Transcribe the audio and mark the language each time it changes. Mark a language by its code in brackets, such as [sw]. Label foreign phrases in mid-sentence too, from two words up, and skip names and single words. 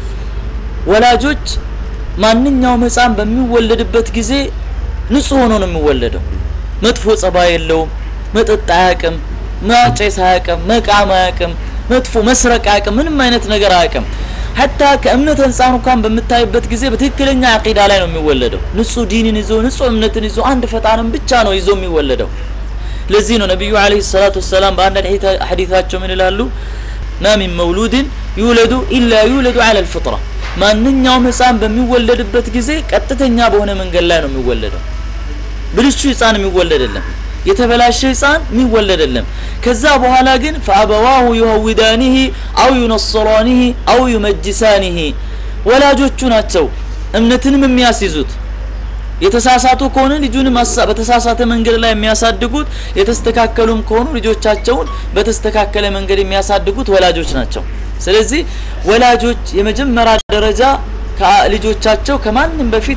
[am] ወላጆች ማንኛውም ህፃን በሚወለድበት ጊዜ ንጹህ ሆኖ ነው የሚወለደው መጥፎ ጸባይ የለውም መጠጥ አያውቅም ማጨስ አያውቅም መቃም አያውቅም መጥፎ መስረቅ አያውቅም ምንም አይነት ነገር አያውቅም حتى ከእምነት ህፃኑ እንኳን በመታይበት ጊዜ በትክክለኛ አቂዳ ላይ ነው የሚወለደው ንጹህ ዲንን ይዞ ንጹህ እምነትን ይዞ አንድ ፈጣሪን ብቻ ነው ይዞ የሚወለደው ለዚህ ነው ነብዩ [ar] عليه الصلاة والسلام [am] በአንድ ሐዲታቸው ምን ይላሉ [ar] ما من مولود يولد الا يولد على الفطره [am] ማንኛውም ህፃን በሚወለድበት ጊዜ ቀጥተኛ በሆነ መንገድ ላይ ነው የሚወለደው ብልሹ ህፃን የሚወለደለም የተበላሸ ህፃን የሚወለደለም ከዛ በኋላ ግን [ar] فابواه يهودانه او ينصرانه او يمجسانه [am] ወላጆቹ ናቸው እምነትንም የሚያስይዙት የተሳሳቱ ከሆነ ልጁንም በተሳሳተ መንገድ ላይ የሚያሳድጉት የተስተካከሉም ከሆኑ ልጆቻቸውን በተስተካከለ መንገድ የሚያሳድጉት ወላጆች ናቸው ስለዚህ ወላጆች የመጀመሪያ ደረጃ ከልጆቻቸው ከማንንም በፊት